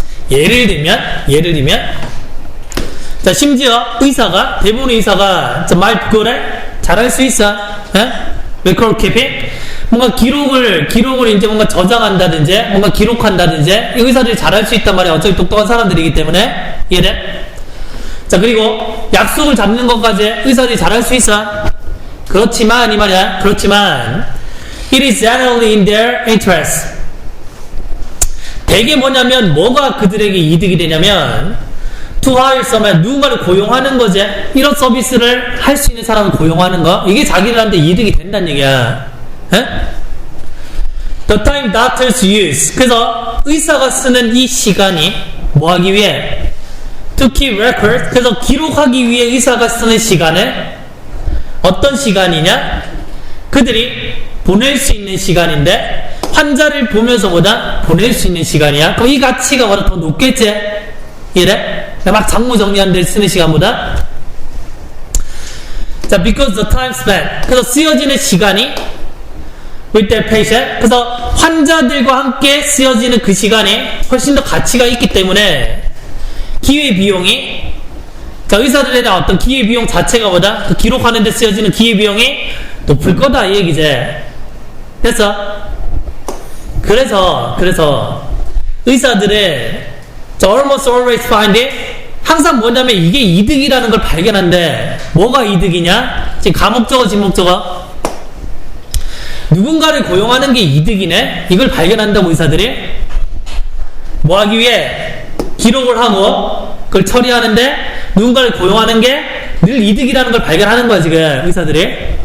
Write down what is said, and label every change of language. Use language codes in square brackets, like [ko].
[ko] 예를 들면 자, 심지어 대부분의 의사가 말 그거를 잘할 수 있어. [en] record keeping. [ko] 뭔가 기록을 이제 뭔가 저장한다든지, 뭔가 기록한다든지, 이 의사들이 잘할 수 있단 말이야. 어차피 똑똑한 사람들이기 때문에. 이해돼? 자, 그리고 약속을 잡는 것까지 의사들이 잘할 수 있어. 그렇지만, [en] it is generally in their interest. [ko] 대개 뭐냐면, 뭐가 그들에게 이득이 되냐면, [en] to hire someone, [ko] 누군가를 고용하는 거지. 이런 서비스를 할 수 있는 사람을 고용하는 거. 이게 자기들한테 이득이 된다는 얘기야. [en] The time doctors use. [ko] 그래서 의사가 쓰는 이 시간이 뭐 하기 위해? [en] To keep records. [ko] 그래서 기록하기 위해 의사가 쓰는 시간은 어떤 시간이냐? 그들이 보낼 수 있는 시간인데 환자를 보면서보다 보낼 수 있는 시간이야. 그럼 이 가치가 보다 더 높겠지? 이래? 막 장무 정리하는 데 쓰는 시간보다. 자, [en] because the time spent. [ko] 그래서 쓰여지는 시간이 [en] with their patient. [ko] 그래서 환자들과 함께 쓰여지는 그 시간이 훨씬 더 가치가 있기 때문에 기회비용이, 자, 의사들에 대한 어떤 기회비용 자체가 보다 그 기록하는 데 쓰여지는 기회비용이 높을 거다 이 얘기지. 됐어? 그래서 의사들은 [en] almost always find it. [ko] 항상 뭐냐면 이게 이득이라는 걸 발견한데 뭐가 이득이냐? 지금 과목 적어 진목 적어. 누군가를 고용하는 게 이득이네? 이걸 발견한다고 의사들이 뭐 하기 위해? 기록을 하고 그걸 처리하는데 누군가를 고용하는 게 늘 이득이라는 걸 발견하는 거야 지금 의사들이.